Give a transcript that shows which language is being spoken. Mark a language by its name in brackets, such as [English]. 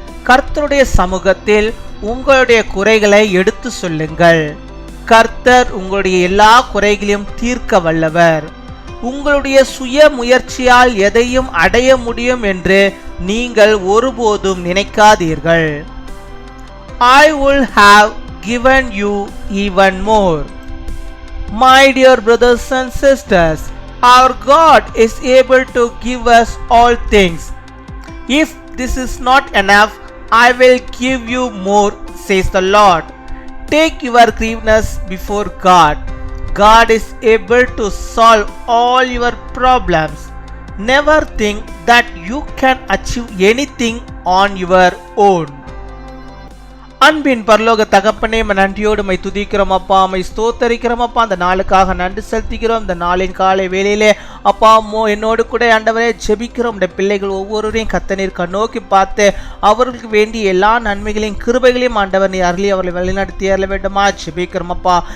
[Tamil] கர்த்தருடைய சமூகத்தில் உங்களுடைய குறைகளை எடுத்து சொல்லுங்கள். கர்த்தர் உங்களுடைய எல்லா குறைகளையும் தீர்க்க வல்லவர். உங்களுடைய சுய முயற்சியால் எதையும் அடைய முடியும் என்று நீங்கள் ஒருபோதும் நினைக்காதீர்கள். [English] I will have given you even more. My dear brothers and sisters, our God is able to give us all things. If this is not enough, I will give you more, says the Lord. Take your grievances before God. God is able to solve all your problems. Never think that you can achieve anything on your own. [Tamil] அன்பின் பரலோக தகப்பனே, நன்றியோடு my துதிக்கிறோம் அப்பா, my ஸ்தோத்தரிக்கிறோம் அப்பா. அந்த நாளுக்காக நன்றி செலுத்துகிறோம். இந்த நாளின் காலை வேளையிலே அப்பா என்னோடு கூட ஆண்டவரே ஜெபிக்கிறோம். இந்த பிள்ளைகள் ஒவ்வொருவரையும் கர்த்தர் கண்ணோக்கி பார்த்து அவர்களுக்கு வேண்டிய எல்லா நன்மைகளையும் கிருபைகளையும் ஆண்டவர் நீ அருளி அவர்களை வழிநடத்தி அருள வேண்டுமா ஜெபிக்கிறோம் அப்பா.